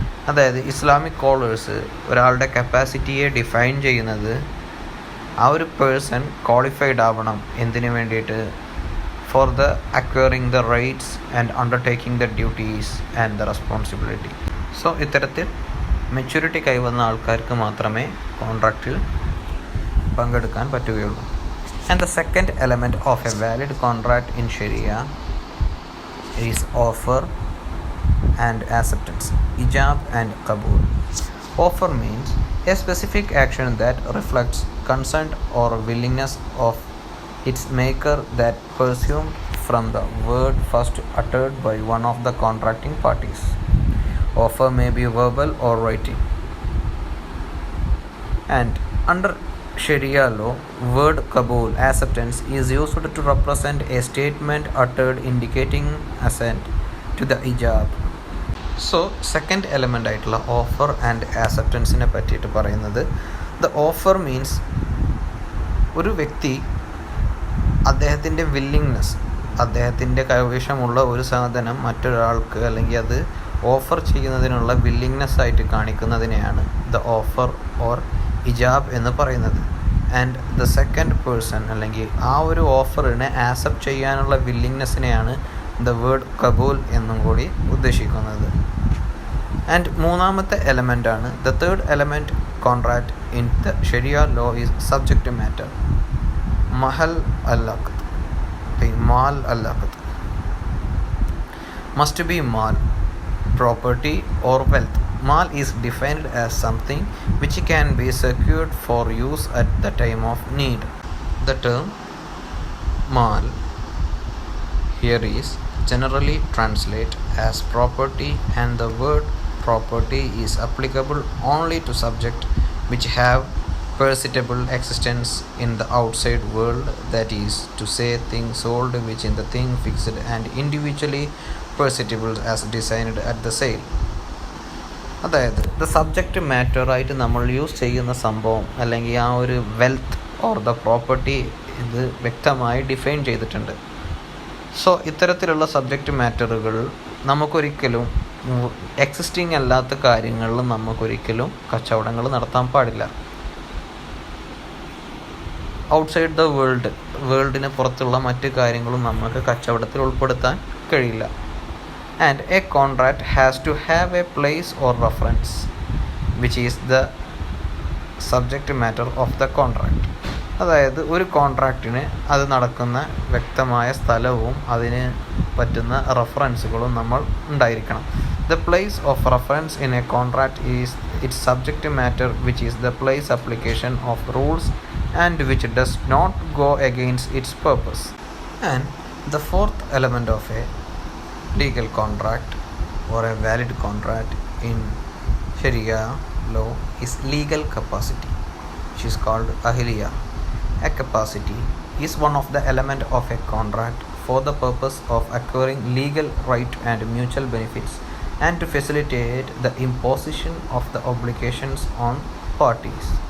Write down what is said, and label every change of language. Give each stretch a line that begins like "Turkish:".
Malayalam: അതായത് Islamic scholars ഒരാളുടെ കപ്പാസിറ്റിയെ define ചെയ്യുന്നത് ആ ഒരു പേഴ്സൺ ക്വാളിഫൈഡ് ആവണം എന്തിനു വേണ്ടിയിട്ട്,
English: For the acquiring the rights and undertaking the duties and the responsibility.
Malayalam: So ഇത്തരത്തിൽ മെച്യൂരിറ്റി കൈവന്ന ആൾക്കാർക്ക് മാത്രമേ കോൺട്രാക്റ്റിൽ പങ്കെടുക്കാൻ പറ്റുകയുള്ളൂ.
English: And the second element of a valid contract in Sharia is offer and acceptance, ijab and qabul. Offer means a specific action that reflects consent or willingness of its maker that presumed from the word first uttered by one of the contracting parties. Offer may be verbal or writing. And under Sharia law, word qabul, acceptance, is used to represent a statement uttered indicating assent to the ijab.
Malayalam: So second element ആയിട്ടുള്ള offer and ആക്സെപ്റ്റൻസിനെ പറ്റിയിട്ട് പറയുന്നത്,
English: the offer means
Malayalam: ഒരു വ്യക്തി അദ്ദേഹത്തിൻ്റെ willingness, അദ്ദേഹത്തിൻ്റെ കൈവശമുള്ള ഒരു സാധനം മറ്റൊരാൾക്ക് അല്ലെങ്കിൽ അത് ഓഫർ ചെയ്യുന്നതിനുള്ള വില്ലിങ്നെസ് ആയിട്ട് കാണിക്കുന്നതിനെയാണ് ദ ഓഫർ ഓർ ഇജാബ് എന്ന് പറയുന്നത്.
English: and the second person
Malayalam: അല്ലെങ്കിൽ ആ ഒരു ഓഫറിനെ ആക്സെപ്റ്റ് ചെയ്യാനുള്ള വില്ലിങ്നെസ്സിനെയാണ് ദ വേർഡ് കബൂൽ എന്നും കൂടി ഉദ്ദേശിക്കുന്നത്.
English: and
Malayalam: മൂന്നാമത്തെ എലമെൻ്റാണ്
English: The third element contract in the Sharia law is subject matter. മഹൽ അല്ലാഖത്ത്, മാൽ അല്ലാഖത്ത് must be mal, property or wealth. Mal is defined as something which can be secured for use at the time of need. The term mal here is generally translated as property, and the word property is applicable only to subjects which have perceptible existence in the outside world, that is to say things sold which in the thing fixed and individually perceptible as designed at the sale.
Malayalam: അതായത് the subject മാറ്ററായിട്ട് നമ്മൾ use ചെയ്യുന്ന സംഭവം അല്ലെങ്കിൽ ആ ഒരു wealth or the property ഇത് വ്യക്തമായി define ചെയ്തിട്ടുണ്ട്. സോ ഇത്തരത്തിലുള്ള സബ്ജക്റ്റ് മാറ്ററുകൾ നമുക്കൊരിക്കലും എക്സിസ്റ്റിംഗ് അല്ലാത്ത കാര്യങ്ങളിൽ നമുക്കൊരിക്കലും കച്ചവടങ്ങൾ നടത്താൻ പാടില്ല. ഔട്ട്സൈഡ് ദ വേൾഡിന് പുറത്തുള്ള മറ്റ് കാര്യങ്ങളും നമുക്ക് കച്ചവടത്തിൽ ഉൾപ്പെടുത്താൻ കഴിയില്ല.
English: And a contract has to have a place or reference which is the subject matter of the contract.
Malayalam: അതായത് ഒരു കോൺട്രാക്റ്റിന് അത് നടക്കുന്ന വ്യക്തമായ സ്ഥലവും അതിന് പറ്റുന്ന റെഫറൻസുകളും നമ്മൾ ഉണ്ടായിരിക്കണം.
English: The place of reference in a contract is its subject matter which is the place application of rules and which does not go against its purpose. And the fourth element of a legal contract or a valid contract in Sharia law is legal capacity, which is called ahliya. A capacity is one of the element of a contract for the purpose of acquiring legal right and mutual benefits and to facilitate the imposition of the obligations on parties.